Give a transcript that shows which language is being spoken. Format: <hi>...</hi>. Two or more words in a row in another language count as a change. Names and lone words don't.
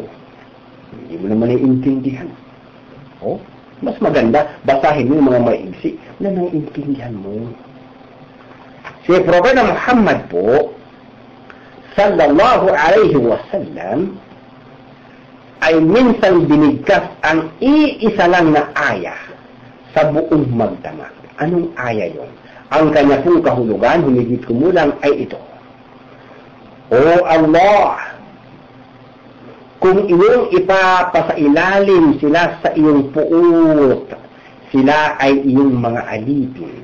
<tl>Hindi mo naman naiintindihan. Mas maganda, basahin mo yung mga maigsi na naiintindihan mo. Si Propeta Muhammad po,</tl> <ar>صلى الله عليه وسلم,</ar> <tl>ay minsan binigkas ang iisa lang na aya sa buong magdamag. Anong aya yon? Ang kanya pong kahulugan, humigit kumulang, ay ito. O Allah, kung iyong ipapasailalim sila sa iyong puot, sila ay iyong mga alipin.</tl>